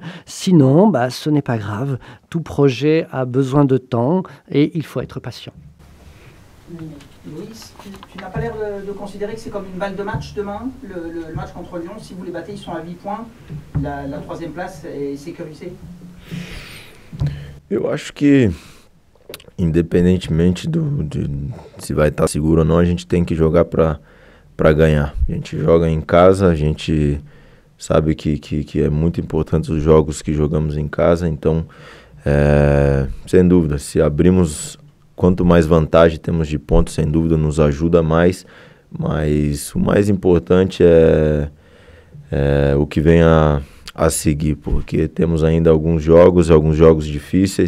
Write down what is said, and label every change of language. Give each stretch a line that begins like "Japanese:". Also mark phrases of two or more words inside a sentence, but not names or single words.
French: Sinon, ce n'est pas grave. Tout projet a besoin de temps et il faut être patient. Louis, tu n'as pas l'air de considérer que c'est comme une balle de match demain, le match contre Lyon. Si vous les battez, ils sont à 8 points. La troisième place est sécurisée.
Portuguese: Eu acho que independentemente de se vai estar seguro ou não, a gente tem que jogar para ganhar. A gente joga em casa, a gente sabe que é muito importante os jogos que jogamos em casa, então, sem dúvida, se abrimos, quanto mais vantagem temos de pontos, sem dúvida, nos ajuda mais, mas o mais importante é o que vem a seguir, porque temos ainda alguns jogos difíceis.